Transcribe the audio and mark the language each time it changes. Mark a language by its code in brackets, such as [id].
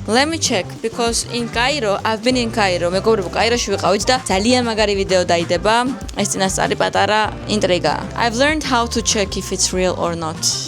[en] Let me check because in Cairo, I've been in Cairo. [ka] მეგობრებო, კაიროში ვიყავით და ძალიან მაგარი ვიდეო დაიდება. ეს წინასწარი პატარა ინტრიგა. [en] I've learned how to check if it's real or not.